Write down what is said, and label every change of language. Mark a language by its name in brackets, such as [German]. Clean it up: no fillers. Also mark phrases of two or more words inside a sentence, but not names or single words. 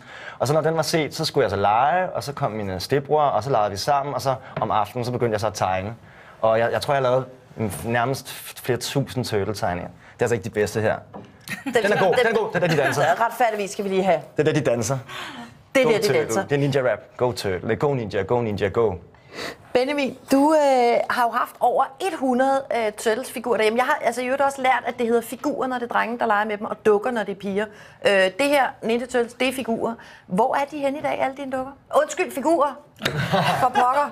[Danish] Og så når den var set, så skulle jeg så lege, og så kom mine stedbror, og så legede vi sammen, og så om aftenen, så begyndte jeg så at tegne. Og jeg tror, jeg lavede nærmest flere tusind Turtle-tegninger. Det er altså ikke de bedste her. Den er god, det er der, de danser. Retfærdigvis skal vi lige have. Det er der, de danser. Det er der, de danser. Det er ninja rap. [English] Go Turtle. Go ninja, go ninja, go. [Danish] Benjamin, du har jo haft over 100 Turtles-figurer derhjemme. Jeg har altså jo også lært, at det hedder figurer, når det er drenge, der leger med dem, og dukker, når det er piger. Det her, Ninja Turtles, det er figurer. Hvor er de henne i dag, alle dine dukker? Undskyld, figurer! For pokker.